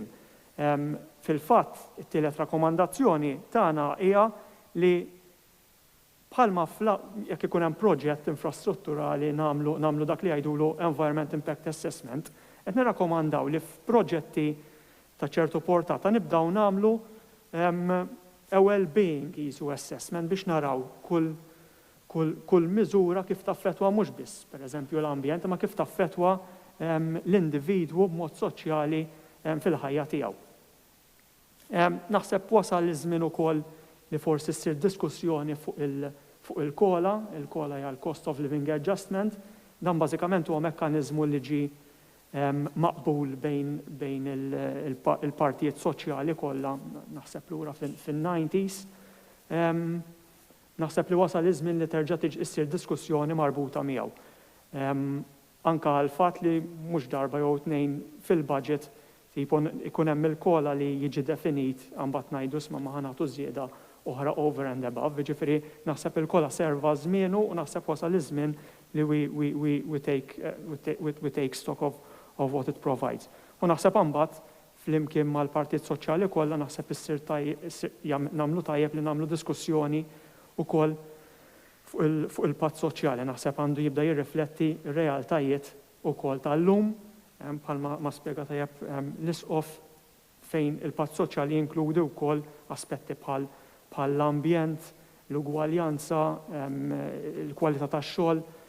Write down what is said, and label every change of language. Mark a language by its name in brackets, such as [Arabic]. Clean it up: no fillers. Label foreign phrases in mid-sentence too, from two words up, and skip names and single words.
[Maltese] Fil-fatt, it-tielet rakkomandazzjoni tagħna hija li bħalma jekk ikun hemm proġett infrastrutturali nagħmlu dak li jgħidulu [English] Environment Impact Assessment, [Maltese] qed nirrakkomandaw li f'proġetti ta' ċertu portata nibdew nagħmlu [English] well-being issue assessment [Maltese] biex naraw kull miżura kif taffettwa mhux biss, pereżempju l-ambjent, ma kif taffettwa l-individwu b'mod soċjali fil-ħajja tiegħu. Naħseb wasal iż-żmien ukoll li forsi ssir diskussjoni fuq il-kola hija l- [English] Cost of Living Adjustment, [Maltese] dan bażikament huwa mekkaniżmu li ġi maqbul bejn il-partijiet soċjali kollha, naħseb lura fin-90s. Naħseb li wasal iż-żmien li terġa' tiġi ssir diskussjoni marbuta miegħu. Anke għall-fatt li mhux darba jew tnejn fil-budget ikun hemm il-kola li jiġi definit mbagħad ngħidu isma' ma ħanagħtu żieda oħra [English] over and above, [Maltese] jiġifieri naħseb il-kola serva żmienu u naħseb wasal iż-żmien li [English] we take stock of what it provides. [Maltese] U naħseb mbagħad flimkien mal-partit soċjali kollha naħseb issir nagħmlu tajjeb li nagħmlu diskussjoni wkoll fuq il-patt soċjali, naħseb għandu jibda jirrifletti r-realtajiet ukoll tal-lum, bħalma ma spjega tajjeb l-isqof fejn il-patt soċjali jinkludi wkoll aspetti bħal l-ambjent, l-ugwaljanza, il-kwalità tax-xogħol.